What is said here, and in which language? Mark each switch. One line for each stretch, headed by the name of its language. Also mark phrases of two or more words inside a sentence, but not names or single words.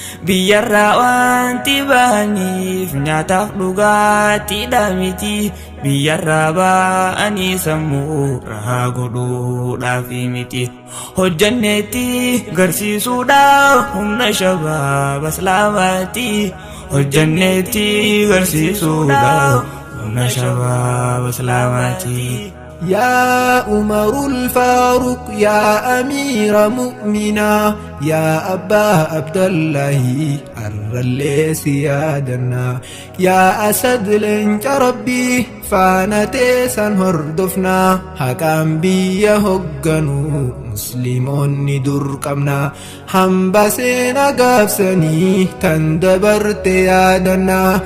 Oromo: Biyyarraa wanti bahaniif nyaataaf dhugaatiidha miti, biyyarraa ba'anii sammuu rahaa godhuudhaaf miti. Hojjanneetti garsiisuudhaaf humna shabaaba Islaamaati, hojjanneetti garsiisuudhaaf humna shabaaba Islaamaati.
Arabic: يا عمر الفاروق، يا أمير مؤمنا، يا أبا عبد الله،
Oromo: arrallee si yaadanna. Yaa Asad leenca Rabbii, faana teessan hordofna. Haqaan biyya hogganu, musliimoonni dur qabna. Hamba seena gaafsanii, tan dabarte yaadanna.